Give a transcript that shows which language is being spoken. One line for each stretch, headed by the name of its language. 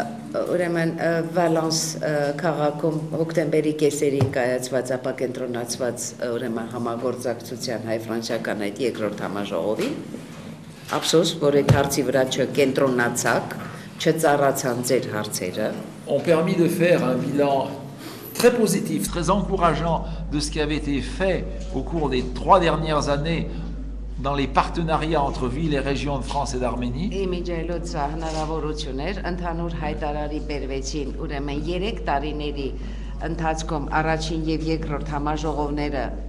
Armenian: Ուրեմն Վալանս քաղաքում հոկտեմբերի կեսերին կայացված ապակենտրոնացված ուրեմն համագործակցության հայ-ֆրանսիական այդ երկրորդ համաժողովին ափսոս որ այդ հարցի վրա չկենտրոնացաք, չծառացան ձեր հարցերը,
French: ont permis de faire un bilan très positif, très encourageant de ce qui avait été fait au cours des 3 dernières années dans les partenariats entre villes et régions de France et d'Arménie.
Armenian: Իմիջայլոց հնարավորություն էր ընդհանուր հայտարարի բերվեցին ուրեմն 3 տարիների ընթացքում առաջին եւ երկրորդ համաժողովները